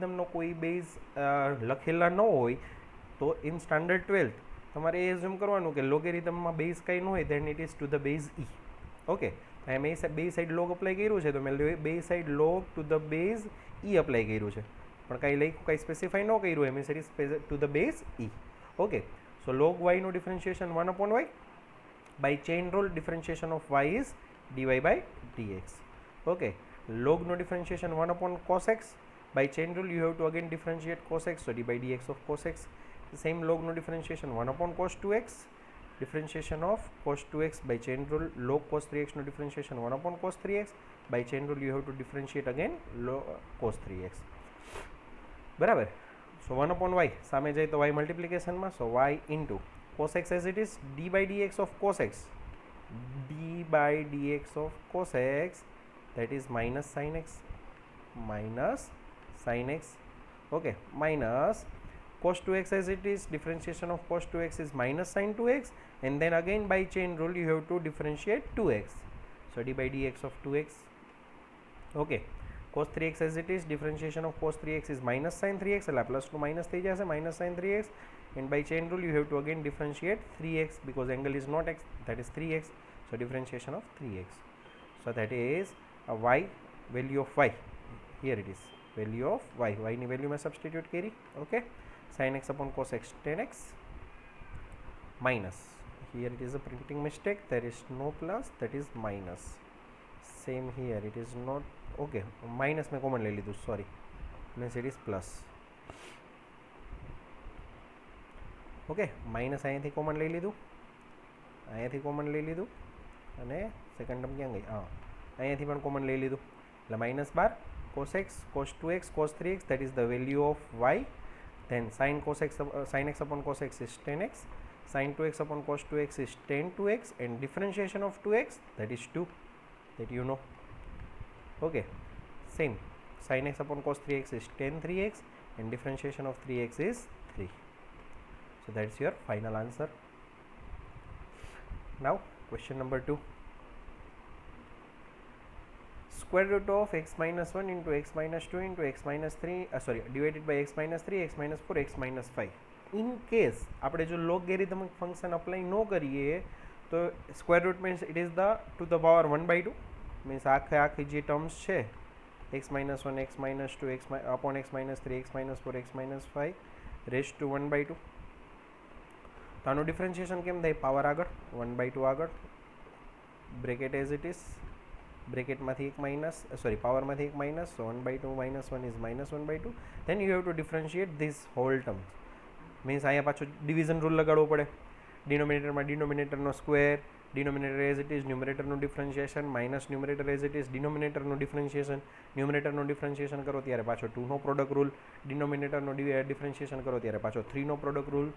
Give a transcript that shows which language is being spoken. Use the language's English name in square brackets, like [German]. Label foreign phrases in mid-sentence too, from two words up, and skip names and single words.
[Gujarati] જ્યારે લોગેરિધમનો કોઈ બેઝ લખેલા ન હોય તો [English] in standard 12th [Gujarati] તમારે એ એઝ્યુમ કરવાનું કે લોગેરિધમમાં બેઝ કંઈ ન હોય [English] then it is to the base e. [Gujarati] ઓકે, મેં બે [English] side log apply [Gujarati] કર્યું છે તો મેં બે [English] side log to the base e apply [Gujarati] કર્યું છે, પણ કાંઈ લખ્યું કાંઈ સ્પેસિફાઈ ન કર્યું એમ [English] it is to the base e. okay, so log વાયનું ડિફરન્શિએશન 1/y by chain rule differentiation of y is dy by dx. Okay, log no differentiation 1/cos x. By chain rule you have to again differentiate cos x, so d by dx of cos x. The same log no differentiation 1/cos 2x. Differentiation of cos 2x by chain rule. Log cos 3x no differentiation 1/cos 3x. By chain rule you have to differentiate again log cos 3x. [Gujarati] બરાબર. So 1/y સામે જાય તો y મલ્ટિપ્લિકેશનમાં, [English] so y into cos x as it is, d by dx of cos x, d by dx of cos x, that is minus sin x, okay, minus cos 2x as it is, differentiation of cos 2x is minus sin 2x, and then again by chain rule you have to differentiate 2x, so d by dx of 2x. Okay, cos 3x as it is, differentiation of cos 3x is minus sin 3x, [Gujarati] એટલે પ્લસ ટુ માઇનસ થઈ જશે, [English] minus sin 3x, and by chain rule you have to again differentiate 3x because angle is not x, that is 3x, so differentiation of 3x, so that is a y, value of y, here it is value of y, [Gujarati] y ની value में substitute કરી. [English] Okay, sin x upon cos x tan x minus, here it is a printing mistake, there is no plus, that is minus. Same here, it is not, okay, minus में [Gujarati] common ले लीधું, [English] sorry, means it is plus. [Gujarati] ઓકે, માઇનસ અહીંયાથી કોમન લઈ લીધું, અહીંયાથી કોમન લઈ લીધું, અને [English] second term [Gujarati] ક્યાં ગઈ? હા, અહીંયાથી પણ કોમન લઈ લીધું, એટલે [English] -12 cos x cos 2x cos 3x, that is the value of y. Then sin x upon cos x is tan x, sin 2x upon cos 2x is tan 2x, and differentiation of 2x, that is 2, that you know. Okay, same, sin x upon cos 3x is tan 3x, and differentiation of 3x is 3. So that's your final answer. Now question number 2. Square root of x minus 1 into x minus 2 into x minus 3 divided by x minus 3 x minus 4 x minus 5. In case [Gujarati] આપણે જો [English] logarithmic function apply [Gujarati] ન કરીએ તો [English] square root means it is the to the power 1/2, means [Gujarati] આખી જે ટર્મ્સ છે [English] x minus 1 x minus 2 x upon x minus 3 x minus 4 x minus 5 raised to 1/2. [Gujarati] તો આનું ડિફરન્શિએશન કેમ થાય? પાવર આગળ, 1/2 આગળ, [English] bracket as it is, [Gujarati] બ્રેકેટમાંથી એક માઇનસ, સોરી પાવરમાંથી એક માઇનસ, સો 1/2 [English] minus 1 is minus 1/2. Then you have to differentiate this whole term, [Gujarati] મીન્સ અહીંયા પાછું [English] division rule [Gujarati] લગાડવો પડે. ડિનોમિનેટરમાં ડિનોમિનેટરનો સ્ક્વેર, [English] denominator as it is, [Gujarati] ન્યુમરેટરનું ડિફરન્શિએશન, માઇનસ [English] numerator as it is, [Gujarati] ડિનોમિનેટરનું ડિફરન્શિએશન, ન્યુમરેટરનું ડિફરન્શિએશન કરો ત્યારે પાછો 2નો [English] product rule, [Gujarati] ડિનોમિનેટરનું ડિફરન્શિએશન કરો ત્યારે પાછો 3નો [English] product rule.